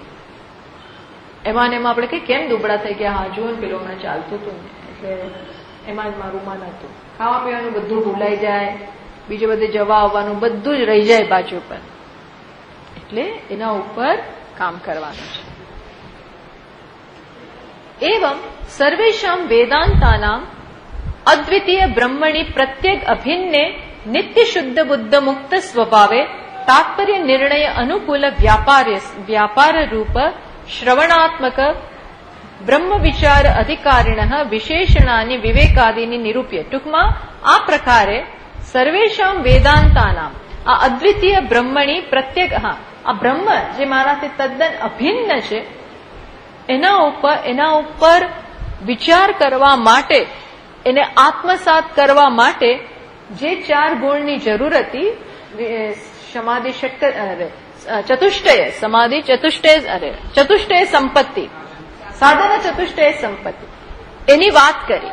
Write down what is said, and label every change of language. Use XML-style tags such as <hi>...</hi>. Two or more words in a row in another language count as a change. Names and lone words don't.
<gu>એમાં આપણે કઈ કેમ દુબળા થઈ ગયા, હા જુઓ ને પેલો હમણાં ચાલતું હતું ને, એટલે એમાં જ મારું મન હતું. ખાવા પીવાનું બધું ભૂલાઈ જાય, બીજે બધે જવા આવવાનું બધું જ રહી જાય બાજુ પર. એટલે એના ઉપર કામ કરવાનું છે.</gu> <sa>एवं सर्वेषां वेदांतानां अद्वितीय ब्रह्मणि प्रत्येक अभिन्ने नित्य शुद्ध बुद्ध मुक्त स्वभावे तात्पर्य निर्णय अनुकूल व्यापार रूप श्रवणात्मक ब्रह्म विचार अधिकारिणः विशेषणानि विवेकादीनि निरूप्य.</sa> <gu>टूंकમાં આ પ્રકારે</gu> <sa>સર્વેષાં વેદાંતાનામ</sa> <gu>આ</gu> <sa>અદ્વિતીય બ્રહ્મણી પ્રત્યેક,</sa> <gu>આ બ્રહ્મ જે મારાથી તદ્દન અભિન્ન છે એના ઉપર વિચાર કરવા માટે, એને આત્મસાત કરવા માટે જે 4 ગુણની જરૂર હતી, સમાધિ ચતુષ્ટય સમાધિ ચતુષ્ટય સંપત્તિ, સાધન ચતુષ્ટય સંપત્તિ, એની વાત કરી.</gu>